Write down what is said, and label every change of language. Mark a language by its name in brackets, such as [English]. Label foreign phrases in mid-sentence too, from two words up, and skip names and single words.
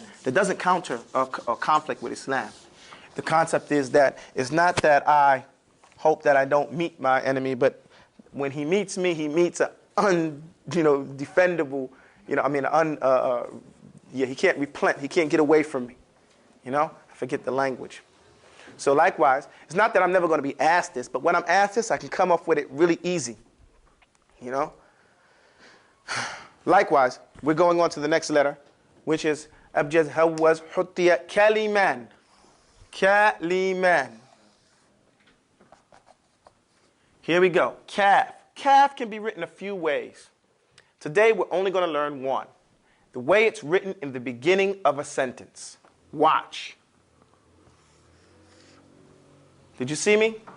[English] That doesn't counter a conflict with Islam. The concept is that it's not that I hope that I don't meet my enemy, but when he meets me, he meets an defendable, he can't repent, he can't get away from me. I forget the language. So likewise, it's not that I'm never going to be asked this, but when I'm asked this, I can come up with it really easy. Likewise, we're going on to the next letter, which is [Arabic] أبجد هوز حطي كلمن. [English] Kaliman. Here we go. Kaf. Kaf can be written a few ways. Today, we're only going to learn one. The way it's written in the beginning of a sentence. Watch. Did you see me?